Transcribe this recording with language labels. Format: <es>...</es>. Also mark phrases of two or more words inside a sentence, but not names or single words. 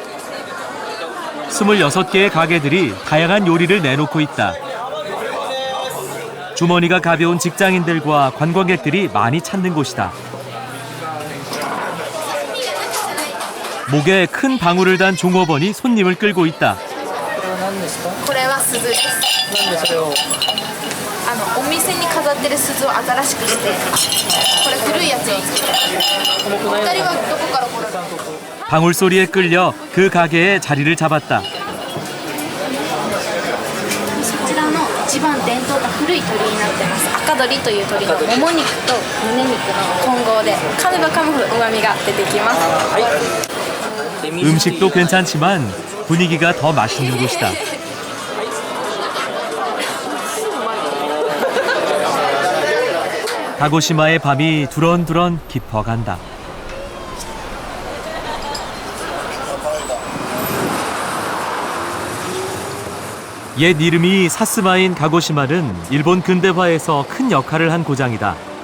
<ko>26개의 가게들이 다양한 요리를 내놓고 있다. 주머니가 가벼운 직장인들과 관광객들이 많이 찾는 곳이다. 목에 큰 방울을 단 종업원이 손님을 끌고 있다.</ko> <ja>これは鈴です。なんでそれを？お店に飾ってる鈴を新しくして、これ古いやつを作った。お二人はどこから来られたの？</ja> <ko>방울 소리에 끌려 그 가게에 자리를 잡았다.</ko> <ja>そちらの一番伝統的古い鳥になってます。赤鳥という鳥のもも肉と胸肉の混合で噛めば噛むほど旨味が出てきます。</ja> <ko>음식도 괜찮지만 분위기가 더 맛있는 곳이다. 가고시마의 밤이 두런두런 깊어간다. 옛 이름이 사스마인 가고시마는 일본 근대화에서 큰 역할을 한 고장이다.</ko>